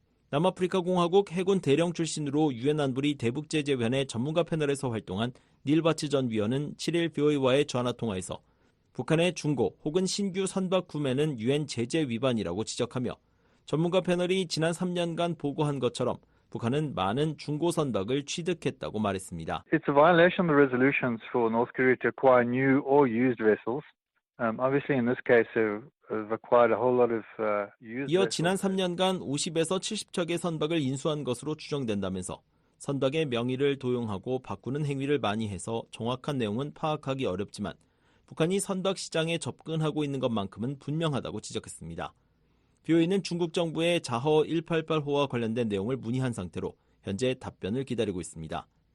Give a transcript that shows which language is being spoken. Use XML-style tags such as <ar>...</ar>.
<ko>남아프리카 공화국 해군 대령 출신으로 유엔 안보리 대북제재위원회 전문가 패널에서 활동한 닐 바츠 전 위원은 7일 VOA와의 전화통화에서 북한의 중고 혹은 신규 선박 구매는 유엔 제재 위반이라고 지적하며 전문가 패널이 지난 3년간 보고한 것처럼 북한은 많은 중고 선박을 취득했다고 말했습니다.</ko> <en>It's a violation of the resolutions for North Korea to acquire new or used vessels. Obviously in this case they've acquired a whole lot of used</en> <ko>이어 지난 3년간 50에서 70척의 선박을 인수한 것으로 추정된다면서 선박의 명의를 도용하고 바꾸는 행위를 많이 해서 정확한 내용은 파악하기 어렵지만 북한이 선박 시장에 접근하고 있는 것만큼은 분명하다고 지적했습니다. BOA는 중국 정부의 자허 188호와 관련된 내용을 문의한 상태로 현재 답변을 기다리고 있습니다.</ko>